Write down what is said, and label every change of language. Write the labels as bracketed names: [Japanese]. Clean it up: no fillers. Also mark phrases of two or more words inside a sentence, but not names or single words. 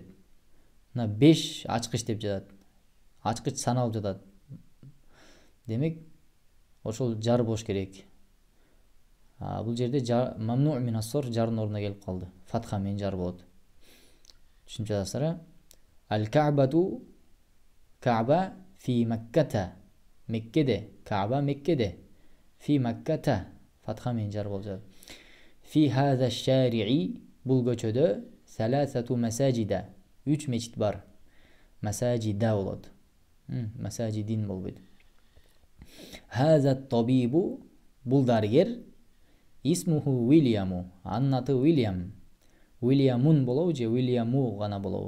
[Kyrgyz] Мына 5 ачкыч деп жатат. Ачкыч саналып жатат. Демек, ошол жар болуш керек. Бул жерде [Arabic] ممنوع من الصرف [Kyrgyz] жардын ордуна келип калды. Фатха менен жар болот. Түшүнүп жатасыздар? [Arabic] الكعبة، كعبة في مكة. [Kyrgyz] Меккеде, Ка'ба Меккеде. [Arabic] في مكة, [Kyrgyz] фатха менен жар болуп жатат. [Arabic] في هذا الشارع, [Kyrgyz] бул көчөдө [Arabic] ثلاثة مساجد. [Kyrgyz] 3 мечит бар. Масажида болот. Масажидин болбойт. [Arabic] هذا طبيب, [Kyrgyz] бул дарыгер. [Arabic] اسمه ويليام, [Kyrgyz] анын аты Уильям. Уильямун болобу же Уильяму гана болобу?